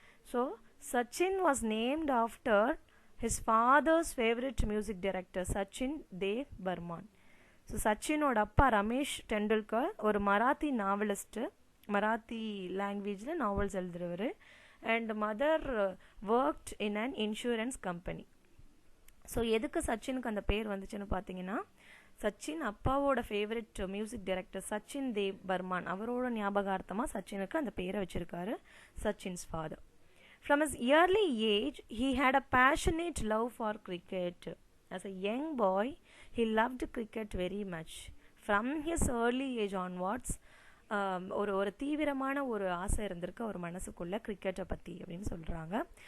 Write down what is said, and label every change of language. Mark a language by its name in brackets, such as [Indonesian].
[English] So Sachin was named after his father's favorite music director Sachin Dev Burman. So [Tamil] Sachinoda appa [English] Ramesh Tendulkar [Tamil] ஒரு Marathi novelist, Marathi லாங்குவேஜில் novels எழுதுறவர், [English] and mother worked in an insurance company. [Tamil] So எதுக்கு சச்சினுக்கு அந்த பேர் வந்துச்சுன்னு பார்த்தீங்கன்னா, சச்சின் அப்பாவோட favourite music director Sachin Dev Pramaan அவரோட ஞாபகார்த்தமாக சச்சினுக்கு அந்த பேரை வச்சுருக்காரு Sachin's father. [English] From his early age, he had a passionate love for cricket. As a young boy, he loved cricket very much. From his early age onwards, [Tamil] ஒரு தீவிரமான ஒரு ஆசை இருந்திருக்கு அவர் மனசுக்குள்ள கிரிக்கெட்டை பற்றி அப்படின்னு சொல்கிறாங்க.